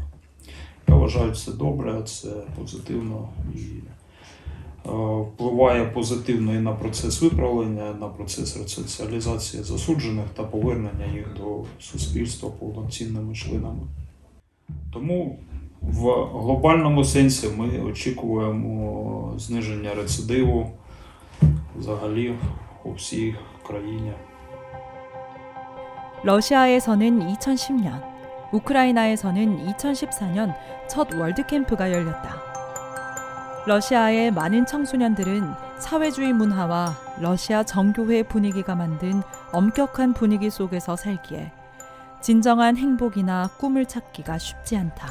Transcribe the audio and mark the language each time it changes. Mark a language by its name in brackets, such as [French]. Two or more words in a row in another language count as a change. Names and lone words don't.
[Ukrainian] Я вважаю, це добре, це позитивно і впливає позитивно і на процес виправлення, на процес ресоціалізації засуджених та повернення їх до суспільства повноцінними членами. Тому в глобальному сенсі ми очікуємо зниження рецидиву взагалі у всій країні. [Korean] 러시아에서는 2010년, 우크라이나에서는 2014년 첫 월드캠프가 열렸다. 러시아의 많은 청소년들은 사회주의 문화와 러시아 정교회 분위기가 만든 엄격한 분위기 속에서 살기에 진정한 행복이나 꿈을 찾기가 쉽지 않다.